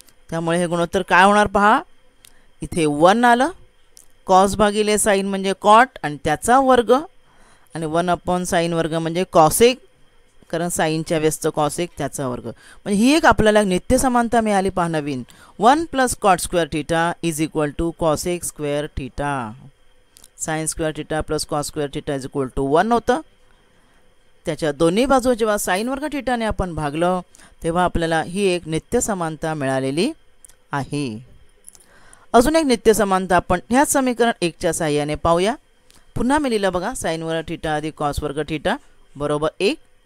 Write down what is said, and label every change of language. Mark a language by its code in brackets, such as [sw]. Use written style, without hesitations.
[mr] त्यामुळे हे गुणोत्तर काय होणार पहा, इथे 1 आलं, कॉस भागिले साइन म्हणजे कॉट आणि त्याचा वर्ग आणि 1/sin वर्ग म्हणजे कॉसेक, कारण साईनच्या व्यस्त कॉसेक त्याचा वर्ग. म्हणजे ही एक आपल्याला नित्य समानता मिळाली पहा नवीन. [en] 1 + cot square theta is equal to cosec square theta. Sine square theta plus cos square theta is equal to 1 होतं. [mr] त्याच्या दोन्ही बाजू जेव्हा साइन वर्ग थीटाने आपण भागलं तेव्हा आपल्याला ही एक नित्य समानता मिळालेली आहे. अजून एक नित्य समानता आपण ह्याच समीकरण 1च्या साहाय्याने पाहूया. पुन्हा मी लिहिलं बघा, साइन वर्ग थीटा अधिक कॉस वर्ग थीटा बरोबर 1.